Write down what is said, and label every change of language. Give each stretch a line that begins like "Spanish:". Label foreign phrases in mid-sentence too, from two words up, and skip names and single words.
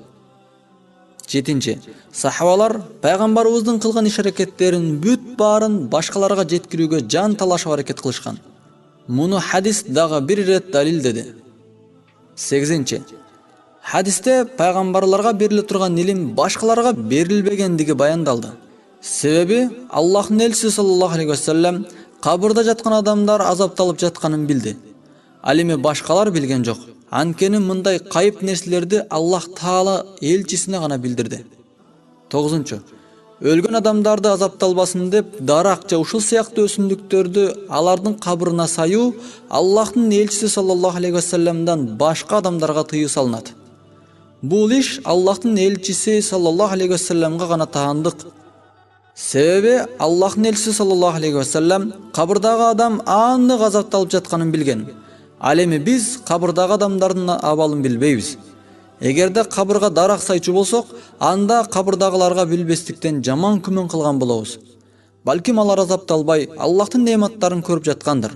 Kyrgyz: Жетинчи, сахабалар пайгамбарыбыздын кылган иш-аракеттерин бүт баарын башкаларга жеткирүүгө жан талашып аракет кылышкан. Муну хадис дагы бир ирет далил деди. Сегизинчи, хадисте пайгамбарларга бериле турган илим башкаларга берилбегендиги баяндалды. Себеби Аллахтын элчиси
Arabic: صلى الله عليه وسلم
Kyrgyz: кабырда жаткан адамдар азапталып жатканын билди. Ал эми башкалар билген жок. Анткени мындай кайып нерселерди Аллах Таала элчисине гана билдирди. Тогузунчу, өлгөн адамдарды азапталбасын деп дарак же ушул сыяктуу өсүмдүктөрдү алардын кабырына саюу Аллахтын элчиси
Arabic: صلى الله عليه و
Kyrgyz: саллямдан башка адамдарга тыюу салынат. Бул иш Аллахтын элчиси
Arabic: صلى الله عليه و
Kyrgyz: саллямга гана таандык. Себеби Аллахтын элчиси
Arabic: صلى الله عليه وسلم
Kyrgyz: кабырдагы адам аннык азапталып жатканын билген. Ал эми биз кабырдагы адамдардын абалын билбейбиз. Эгерде кабырга дарак сайчу болсок, анда кабырдагыларга билбестиктен жаман күмөн кылган болобуз. Балким алар азапталбай, Аллахтын неаматтарын көрүп жаткандыр.